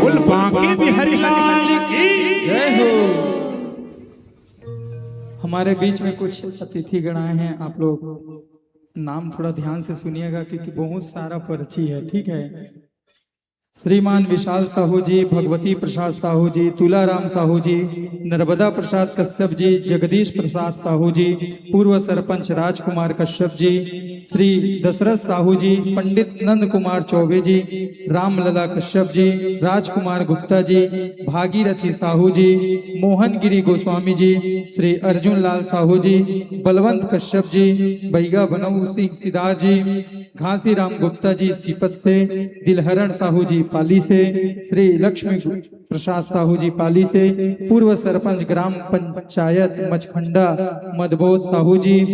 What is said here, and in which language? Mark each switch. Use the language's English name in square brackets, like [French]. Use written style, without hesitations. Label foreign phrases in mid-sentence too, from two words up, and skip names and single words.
[Hindi] बोल बांके बिहारी लाल की जय हो। हमारे बीच में कुछ अतिथि गण आए हैं, आप लोग नाम थोड़ा ध्यान से सुनिएगा क्योंकि बहुत सारा पर्ची है, ठीक है। श्रीमान विशाल साहू जी, भगवती प्रसाद साहू जी, तुलाराम साहू जी, नर्मदा प्रसाद कश्यप जी, जगदीश प्रसाद साहू जी, पूर्व सरपंच राजकुमार कश्यप जी, श्री दशरथ साहू जी, पंडित नंद कुमार चौबे जी, रामलला कश्यप जी, राजकुमार गुप्ता जी, भागीरथी साहू जी, मोहन गिरी गोस्वामी जी, श्री अर्जुन लाल साहू जी, बलवंत कश्यप जी, बैगा बनऊ सिंह सिदार जी, घासी राम गुप्ता जी सीपत से, दिलहरण साहू जी पाली से, श्री लक्ष्मी प्रसाद साहू जी पाली से, पूर्व सरपंच ग्राम पंचायत मचखंडा मधबोध साहू जी,